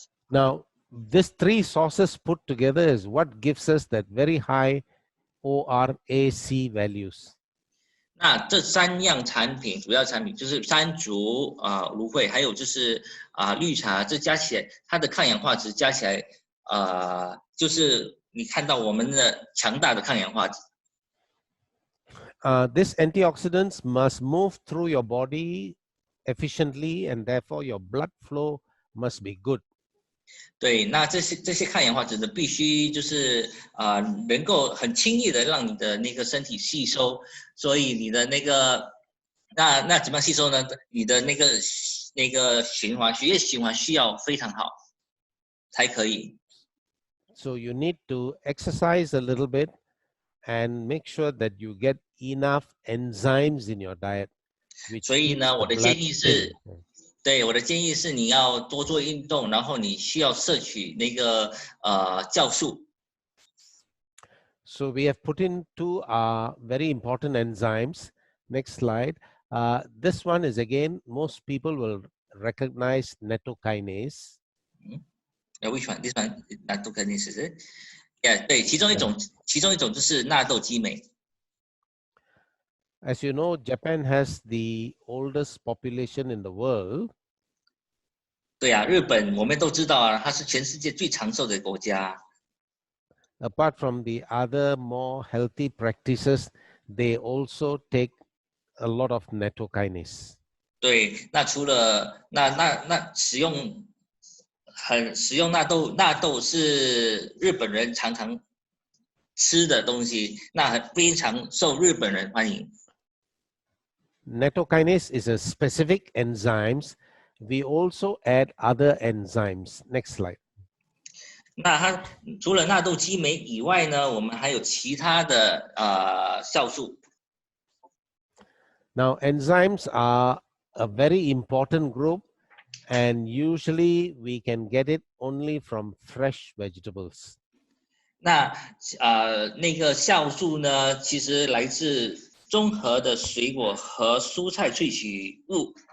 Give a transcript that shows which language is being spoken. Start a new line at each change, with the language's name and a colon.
English: Now, these three sources put together is what gives us that very high ORAC values.
Chinese: 那这三样产品，主要产品就是山竹芦荟，还有就是绿茶，这加起来它的抗氧化值加起来就是你看到我们的强大的抗氧化值。
English: These antioxidants must move through your body efficiently, and therefore your blood flow must be good.
Chinese: 对，那这些抗氧化质呢，必须就是能够很轻易的让你的那个身体吸收，所以你的那个那怎么样吸收呢？你的那个血液循环需要非常好才可以。
English: So you need to exercise a little bit and make sure that you get enough enzymes in your diet.
Chinese: 所以呢，我的建议是。对，我的建议是你要多做运动，然后你需要摄取那个酵素。
English: So we have put in two very important enzymes. Next slide. This one is again, most people will recognize nattokinase. Which one? This one, nattokinase is it?
Chinese: Yeah， 对，其中一种就是纳豆激酶。
English: As you know, Japan has the oldest population in the world.
Chinese: 对啊，日本我们都知道啊，它是全世界最长寿的国家。
English: Apart from the other more healthy practices, they also take a lot of nattokinase.
Chinese: 对，那除了那使用纳豆是日本人常常吃的东西，那非常受日本人欢迎。
English: Nattokinase is a specific enzyme. We also add other enzymes. Next slide.
Chinese: 那它除了纳豆激酶以外呢，我们还有其他的酵素。
English: Now, enzymes are a very important group, and usually we can get it only from fresh vegetables.
Chinese: 那那个酵素呢，其实来自综合的水果和蔬菜萃取物。